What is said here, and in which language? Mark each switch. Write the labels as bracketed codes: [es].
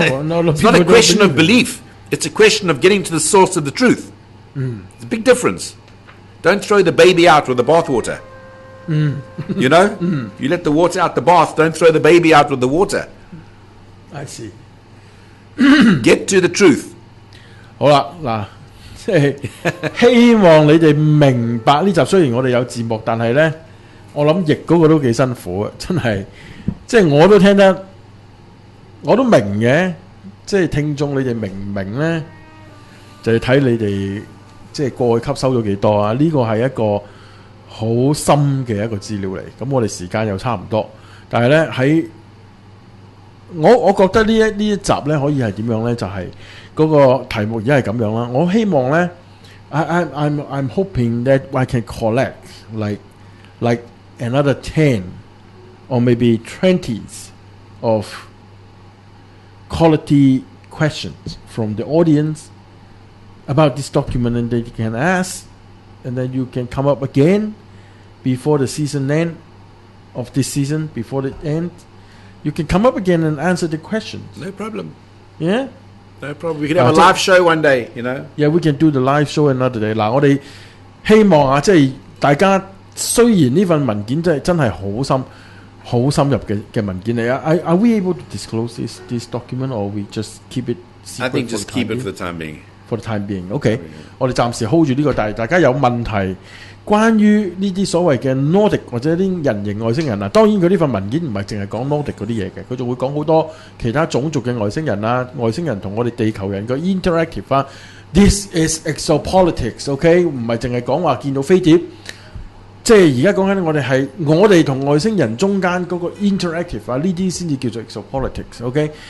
[en] It's not a question of belief. It's a question of getting to the source of the truth. It's a big difference. Don't throw the baby out with the bathwater. You know? You let the water out the bath, don't throw the baby out with the water. I see. Get to the truth. [yue] 好啦，嗱，即係希望你哋明白呢集。雖然我哋有字幕，但係咧，我諗譯嗰個都幾辛苦啊！真係，即係我都聽得，我都明嘅。即係聽眾，你哋明唔明咧？就要睇你哋即係過去吸收咗幾多啊！呢個係一個好深嘅一個資料嚟。咁我哋時間又差唔多，但係咧喺我覺得呢一集咧可以係點樣咧？就係、嗰個題目而家係咁樣啦。我希望咧 [en] I'm hoping that I can collect like another 10 or maybe 20s of quality questions from the audience about this document, and that you can ask, and then you can come up again before the season end of this season, before the end. You can come up again and answer the questions. No problem. Yeah? No problem. We can have a live show one day, you know. Yeah, we can do the live show another day. [yue] 嗱，我哋希望啊，即係大家雖然呢份文件真係好深入嘅文件嚟啊。 [en] Are we able to disclose this document, or we just keep it secret? I think just keep it for the time being. For the time being, OK. [yue] 我哋暫時 hold 住呢個，但係大家有問題關於呢啲所謂嘅 Nordic 或者啲人形外星人啊，當然佢呢份文件唔係淨係講 Nordic 嗰啲嘢嘅，佢仲會講好多其他種族嘅外星人啊，外星人同我哋地球人嘅 interactive 啊。 [en] This is Exopolitics， [yue] OK， 唔係淨係講話見到飛碟，即係而家講緊我哋同外星人中間嗰個 interactive 啊，呢啲先至叫做 Exopolitics，OK。